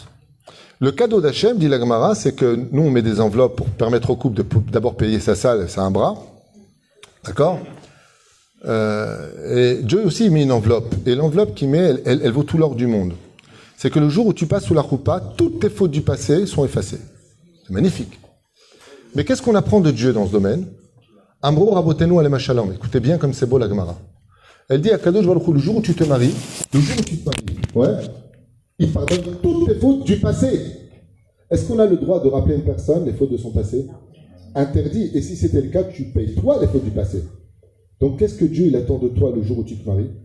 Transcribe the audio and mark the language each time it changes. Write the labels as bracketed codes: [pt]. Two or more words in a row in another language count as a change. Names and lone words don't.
[fr] Le cadeau d'Hachem, dit la Gemara, c'est que nous on met des enveloppes pour permettre au couple de d'abord payer sa salle, c'est un bras. D'accord? Et Dieu aussi il met une enveloppe. Et l'enveloppe qu'il met, elle vaut tout l'or du monde. C'est que le jour où tu passes sous la choupa, toutes tes fautes du passé sont effacées. C'est magnifique. Mais qu'est-ce qu'on apprend de Dieu dans ce domaine? [he] אמרו רבותינו עליהם השלום. [fr] Écoutez bien comme c'est beau la Gemara. Elle dit à [he] הקדוש ברוך הוא, [fr] le jour où tu te maries, il pardonne toutes les fautes du passé. Est-ce qu'on a le droit de rappeler à une personne les fautes de son passé? Interdit. Et si c'était le cas, tu payes toi les fautes du passé. Donc qu'est-ce que Dieu il attend de toi le jour où tu te maries?